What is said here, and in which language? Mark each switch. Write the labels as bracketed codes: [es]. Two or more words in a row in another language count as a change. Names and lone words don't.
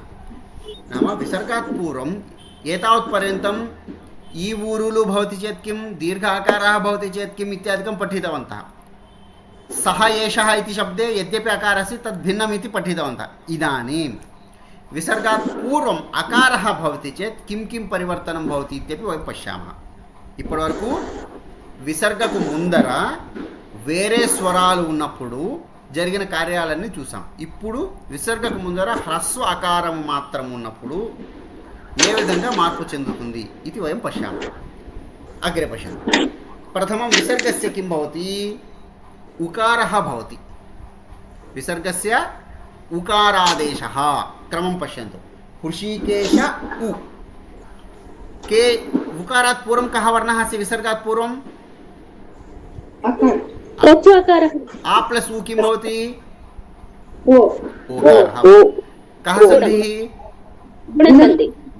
[sa] नाम विसर्गात् पूर्वम् एतावत्पर्यन्तं ई ऊरुलु भवति चेत् किं, दीर्घ आकारः भवति चेत् किम् इत्यादिकं पठितवन्तः। सः एषः इति शब्दे यद्यपि अकारः अस्ति तद् भिन्नम् इति पठितवन्तः। इदानीं विसर्गात् पूर्वम् अकारः भवति चेत् किं किं परिवर्तनं भवति इत्यपि वयं पश्यामः। [te] ఇప్పటివరకు విసర్గకు ముందర వేరే స్వరాలు ఉన్నప్పుడు జరిగిన కార్యాలన్నీ చూసాం. ఇప్పుడు విసర్గకు ముందర హ్రస్వ ఆకారం మాత్రం ఉన్నప్పుడు ఏ విధంగా మార్పు చెందుతుంది ఇది [sa] వయం పశ్యామः. అగ్రే పశ్యండి. ప్రథమం విసర్గస్య కిం భవతి? ఉకారः భవతి. విసర్గస్య ఉకారాదేశः. క్రమం పశ్యంతు. హృషీకేశ उ के उकारात् पूर्वं कः वर्णः अस्ति? विसर्गात् पूर्वं तत्त्वाकारः। आ प्लस् उ किं भवति? ओकारः। कः सन्धिः? गुणसन्धिः।